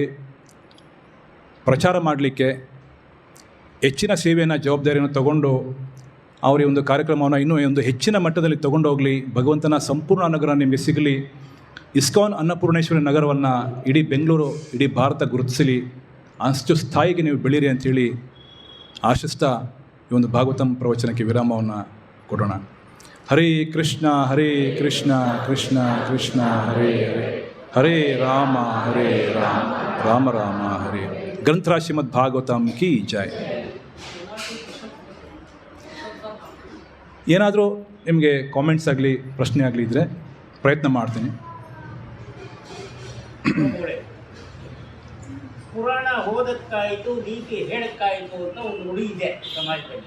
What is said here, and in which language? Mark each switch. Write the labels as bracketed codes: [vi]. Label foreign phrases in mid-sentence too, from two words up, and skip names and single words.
[kn] ಪ್ರಚಾರ ಮಾಡಲಿಕ್ಕೆ ಹೆಚ್ಚಿನ ಸೇವೆಯನ್ನು ಜವಾಬ್ದಾರಿಯನ್ನು ತಗೊಂಡು ಅವರ ಒಂದು ಕಾರ್ಯಕ್ರಮವನ್ನು ಇನ್ನೂ ಒಂದು ಹೆಚ್ಚಿನ ಮಟ್ಟದಲ್ಲಿ ತಗೊಂಡು ಹೋಗಲಿ. ಭಗವಂತನ ಸಂಪೂರ್ಣ ಅನುಗ್ರಹ ನಿಮಗೆ ಸಿಗಲಿ. ಇಸ್ಕಾನ್ ಅನ್ನಪೂರ್ಣೇಶ್ವರಿ ನಗರವನ್ನು ಇಡೀ ಬೆಂಗಳೂರು, ಇಡೀ ಭಾರತ ಗುರುತಿಸಲಿ. ಅಷ್ಟು ಸ್ಥಾಯಿಗೆ ನೀವು ಬೆಳೀರಿ ಅಂಥೇಳಿ ಆಶಿಸ್ತಾ ಈ ಒಂದು ಭಾಗವತಂ ಪ್ರವಚನಕ್ಕೆ ವಿರಾಮವನ್ನು ಕೊಡೋಣ. [sa] ಹರೇ ಕೃಷ್ಣ ಹರೇ ಕೃಷ್ಣ ಕೃಷ್ಣ ಕೃಷ್ಣ ಹರೇ ಹರೇ, ಹರೇ ರಾಮ ರಾಮ ರಾಮ ಹರೇ. [hi] ग्रंथराज श्रीमद् भागवतम् की जय. [kn] ಏನಾದರೂ ನಿಮಗೆ ಕಾಮೆಂಟ್ಸ್ ಆಗಲಿ ಪ್ರಶ್ನೆ ಆಗಲಿ ಇದ್ದರೆ ಪ್ರಯತ್ನ ಮಾಡ್ತೀನಿ. ಪುರಾಣ ಓದಕ್ಕಾಯಿತು, ನೀತಿ ಹೇಳಕ್ಕಾಯಿತು ಅಂತ ಒಂದು ನುಡಿ ಇದೆ ಸಮಾಜದಲ್ಲಿ.